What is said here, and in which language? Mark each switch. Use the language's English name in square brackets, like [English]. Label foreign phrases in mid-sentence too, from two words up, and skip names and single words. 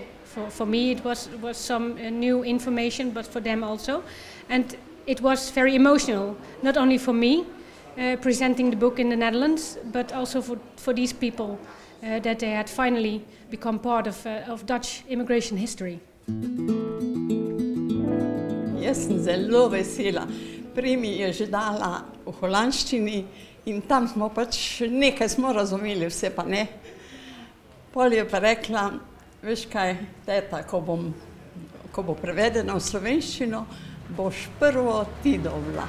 [English] For me it was some new information, but for them also. And it was very emotional, not only for me presenting the book in the Netherlands, but also for these people, that they had finally become part of Dutch immigration history. [Slovenian] Jaz sem zelo vesela. Prej mi je že dala v holandščini in tam smo pač nekaj smo razumeli, vse pa ne. Pol je pa rekla, veš kaj, teta, ko bo prevedena v slovenščino, boš prvo ti dobila.